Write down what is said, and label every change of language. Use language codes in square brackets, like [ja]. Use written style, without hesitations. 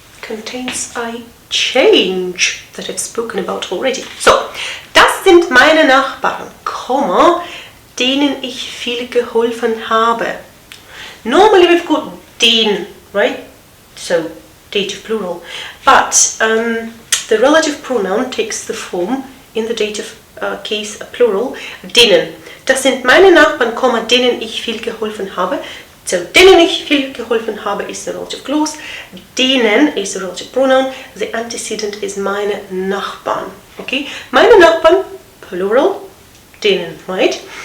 [en] contains a change that I've spoken about already. [de] So, das sind meine Nachbarn, Komma, denen ich viel geholfen habe. [en] Normally we've got den, right? So, dative plural. But the relative pronoun takes the form in the dative case plural, denen. [de] Das sind meine Nachbarn, Komma, denen ich viel geholfen habe. So, denen ich viel geholfen habe [en] is the relative clause. Denen is the relative pronoun. The antecedent is meine Nachbarn. Okay? [de] Meine Nachbarn, plural, denen, right?